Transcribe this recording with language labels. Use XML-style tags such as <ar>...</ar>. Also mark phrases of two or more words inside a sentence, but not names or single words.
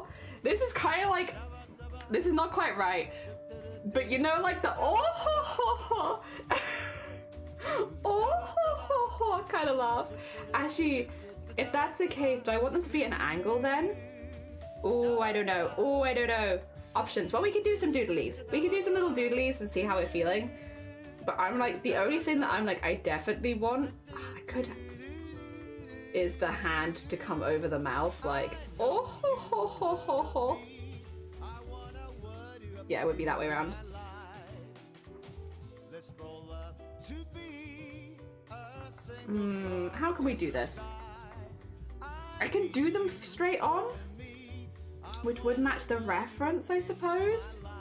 <en>This is kind of like, this is not quite right, but you know, like the oh ho ho ho, oh ho ho ho kind of laugh. Actually, if that's the case, do I want them to be at an angle then? Oh, I don't know. Oh, I don't know. Options. Well, we can do some doodlies. We can do some little doodlies and see how we're feeling. But I'm like, the only thing that I'm like, I definitely want, I could, is the hand to come over the mouth, like, oh ho ho ho ho ho. Yeah, it would be that way around. How can we do this? I can do them straight on, which would match the reference, I suppose.</en>